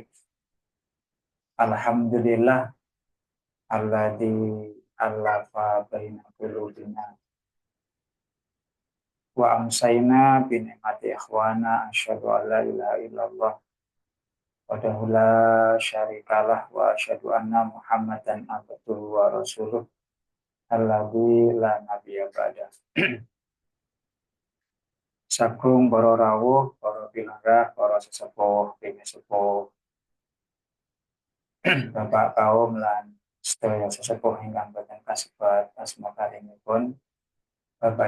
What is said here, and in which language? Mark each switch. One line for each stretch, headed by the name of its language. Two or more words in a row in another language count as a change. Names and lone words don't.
Arabic: الحمد لله الذي ألف بين قلوبنا وأمسينا بنعمة إخوانا أشهد أن لا إله إلا الله وحده لا شريك له وأشهد أن محمدا عبده ورسوله الذي لا نبي بعد.
Javanese: Sagung para rawuh, para pilangga, para sesepuh, sesepuh, bapak kaum lan sedaya sesepuh ingkang boten kasebat asma karimipun, Bapak